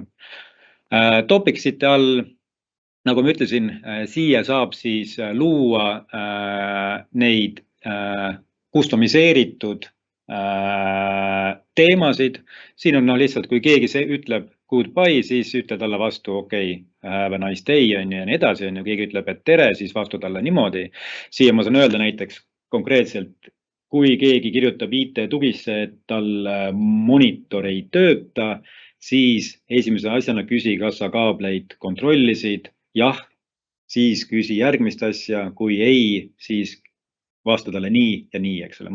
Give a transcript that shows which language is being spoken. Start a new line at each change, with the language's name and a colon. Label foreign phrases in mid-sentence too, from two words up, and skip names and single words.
Estonian: Topicsite all, nagu ma ütlesin, siia saab siis luua neid customiseeritud teemasid. Siin on lihtsalt, kui keegi ütleb goodbye, siis ütle talle vastu, okei,
English: have a nice day
Estonian: ja nii edasi. Keegi ütleb, et tere, siis vastu talle niimoodi. Siia ma saan öelda näiteks konkreetselt, kui keegi kirjutab IT-tugisse, et tal monitor ei tööta, siis esimese asjana küsi, kas sa kaableid kontrollisid. Jah, siis küsi järgmist asja, kui ei, siis vasta talle nii ja nii, eks ole.